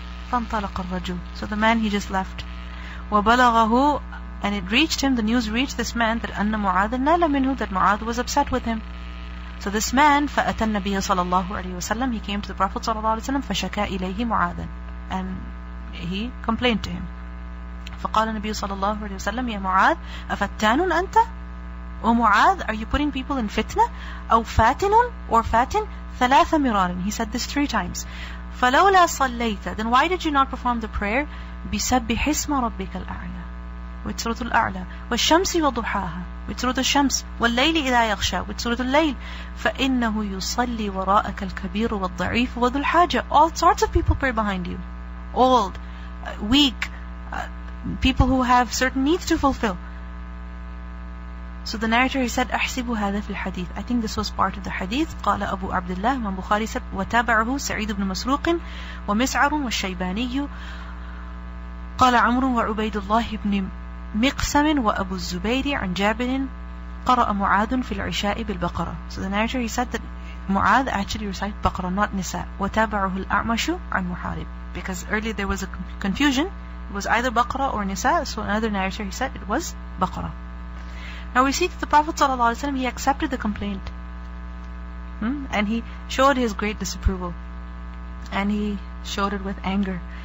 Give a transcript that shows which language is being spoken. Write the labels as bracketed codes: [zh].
[ar] فَانْطَلَقَ الرَّجُلُ, [en] so the man, he just left. [ar] وَبَلَغَهُ, [en] and it reached him, the news reached this man, that [ar] أَنَّ مُعَاذًا نَالَ مِنْهُ, [en] that Mu'adh was upset with him. So this man, [ar] فَأَتَى النَّبِيَّ صَلَى اللَّهُ عَلَيْهِ وسلم, [en] he came to the Prophet صلى الله عليه وسلم, [ar] فَشَكَى إِلَيْهِ مُعَاذًا, [en] and he complained to him. [ar] فقال النبي صلى الله عليه وسلم يا معاذ أفتان أنت؟ [en] O Mu'adh, are you putting people in fitna? [ar] أو فاتن or fatin? ثلاث مرار. [en] He said this 3 times. [ar] فلولا صليت, [en] then why did you not perform the prayer? [ar] بسبح اسم ربك الأعلى, [en] with Surah Al-A'la. [ar] والشمس وضحاها, with Surah Al-Shams. والليل إذا يغشى, with Surah Al-Layl. فإنه يصلي وراءك الكبير والضعيف وذو الحاجة. [en] All sorts of people pray behind you. Old, weak, people who have certain needs to fulfill. So the narrator, he said, [ar] أحسب هذا في الحديث. [en] I think this was part of the hadith. [ar] قال أبو عبد الله, [en] Imam Bukhari said, [ar] وتابعه سعيد بن مسروق ومسعر والشيباني قال عمرو وعبيد الله بن مقسم وأبو الزبير عن جابر قرأ معاذ في العشاء بالبقرة. [en] So the narrator, he said that Mu'adh actually recited Baqarah, not Nisa. [ar] وتابعه الأعمش عن محارب, [en] because earlier there was a confusion. It was either Baqarah or Nisa. So another narrator, he said it was Baqarah. Now we see that the Prophet ﷺ, he accepted the complaint, and he showed his great disapproval, and he showed it with anger.